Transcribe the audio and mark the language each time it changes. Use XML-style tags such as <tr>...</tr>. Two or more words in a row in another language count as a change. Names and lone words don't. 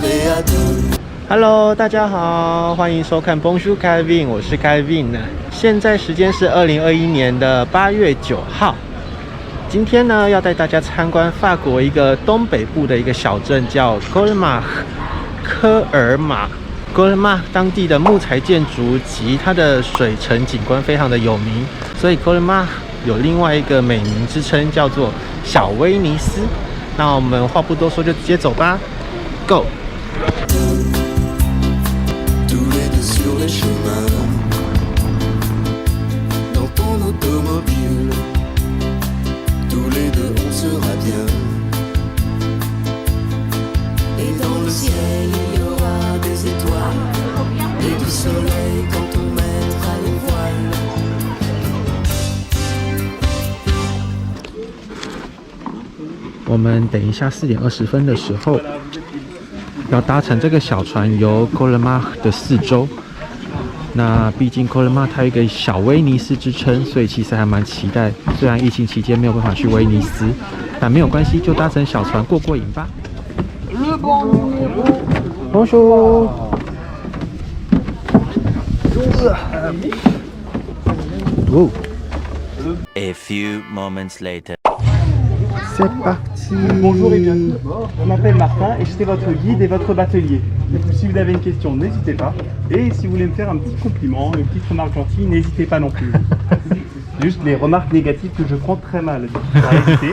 <fr>à deux.</fr> <zh>Hello， 大家好，欢迎收看 Bonjour Kevin， 我是 Kevin。现在时间是2021年的8月9号。今天呢，要带大家参观法国一个东北部的一个小镇，叫科尔玛。科尔玛当地的木材建筑及它的水城景观非常的有名，所以科尔玛有另外一个美名之称，叫做小威尼斯。那我们话不多说，就直接走吧 ，Go！</zh> <fr>Sur les chemins, dans ton automobile, tous les deux on sera bien. Et dans le ciel il y aura des étoiles et du soleil quand on mettra les voiles.</fr> <zh>我们等一下4点20分的时候，要搭乘这个小船游科尔玛的4周。那毕竟科尔玛它有一个小威尼斯之称，所以其实还蛮期待。虽然疫情期间没有办法去威尼斯，但没有关系，就搭乘小船过瘾吧。Bonjour。</zh> <en>A few moments later.</en> <fr>C'est parti. Bonjour et bienvenue. Je m'appelle Martin et je serai votre guide et votre batelier. Si vous avez une question, n'hésitez pas. Et si vous voulez me faire un petit compliment, une petite remarque gentille, n'hésitez pas non plus. Juste les remarques négatives que je prends très mal. Restez.</fr>